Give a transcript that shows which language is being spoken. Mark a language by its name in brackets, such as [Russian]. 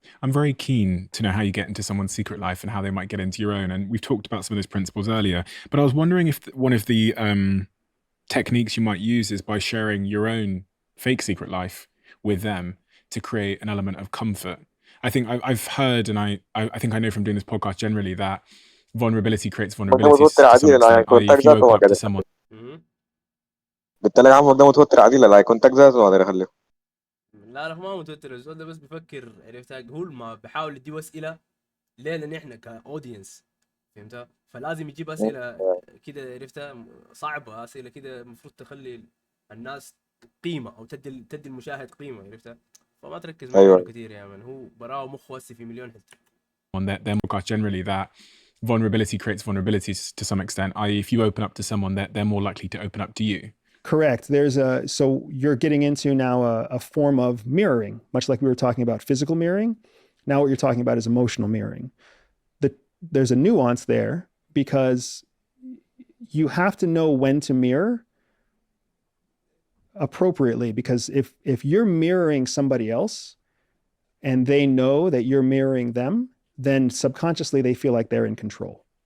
[English] I'm very keen to know how you get into someone's secret life and how they might get into your own. And we've talked about some of those principles earlier, but I was wondering if one of the techniques you might use is by sharing your own fake secret life with them to create an element of comfort. I think I've heard, and I think I know from doing this podcast generally, that vulnerability creates vulnerability to some extent. I.e., if you open up to someone. Mhm. [Arabic] قلت لك عم قدام متوتر عادي لا كونتاكت ذات ما ادري اخليه. لا ما متوتر الزول ده، بس بيفكر عرفتها. هو ما بحاول يديه اسئله ليه؟ لان احنا كاودينس فهمتها، فلازم يجيب اسئله كده عرفتها صعبه، اسئله كده المفروض تخلي الناس قيمه او تدي المشاهد قيمه عرفتها. فما تركز مع غيره كثير يا من، هو براه مخه هسه في مليون حته. [English] On their podcast generally, that vulnerability creates vulnerabilities to some extent. I.e., if you open up to someone, they're more likely to open up to you. Correct. So you're getting into now a form of mirroring, much like we were talking about physical mirroring. Now what you're talking about is emotional mirroring. There's a nuance there, because you have to know when to mirror appropriately, because if you're mirroring somebody else and they know that you're mirroring them, then subconsciously they feel like they're in control.